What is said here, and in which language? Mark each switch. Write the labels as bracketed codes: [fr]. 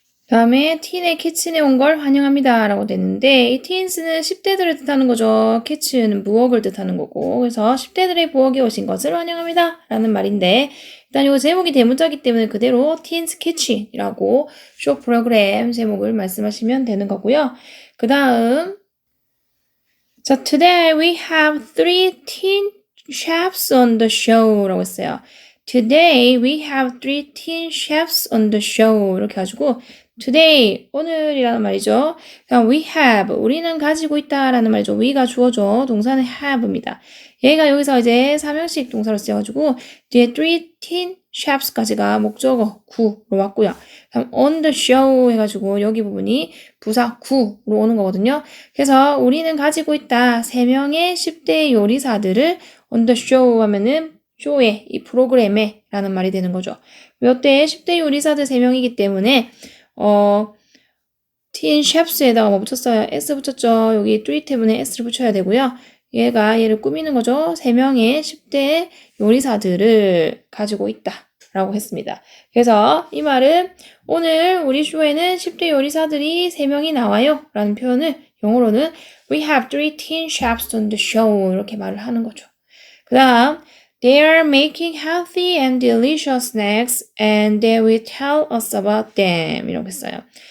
[ko] 그 다음에 teen의 kitchen에 온 걸 환영합니다 라고 됐는데 이 teens는 10대들을 뜻하는 거죠. kitchen은 부엌을 뜻하는 거고 그래서 10대들의 부엌에 오신 것을 환영합니다 라는 말인데 일단 이거 제목이 대문자이기 때문에 그대로 teens kitchen이라고 쇼 프로그램 제목을 말씀하시면 되는 거고요. 그 다음 자, [en] today we have 3 teen chefs on the show [ko] 라고 했어요. [en] Today we have 3 teen chefs on the show [ko] 이렇게 가지고 [en] today, [ko] 오늘이라는 말이죠. 그럼 [en] we have, [ko] 우리는 가지고 있다라는 말이죠. we가 주어져 동사는 have입니다. 얘가 여기서 이제 삼형식 동사로 쓰여가지고 뒤에 3 teen chefs까지가 목적어 구로 왔고요. 그럼 on the show 해가지고 여기 부분이 부사 구로 오는 거거든요. 그래서 우리는 가지고 있다. 3명의 10대 요리사들을 [en] on the show [ko] 하면은 쇼에, 이 프로그램에 라는 말이 되는 거죠. 이때 10대 요리사들 3명이기 때문에 teen chefs에다가 뭐 붙였어요? s 붙였죠. 여기 3 때문에 s를 붙여야 되고요. 얘를 꾸미는 거죠. 3명의 10대 요리사들을 가지고 있다 라고 했습니다. 그래서 이 말은 오늘 우리 쇼에는 10대 요리사들이 3명이 나와요 라는 표현을 영어로는 [en] We have 3 teen chefs on the show [ko] 이렇게 말을 하는 거죠. [en] 그 다음 They are making healthy and delicious snacks and they will tell us about them [ko] 이라고 했어요.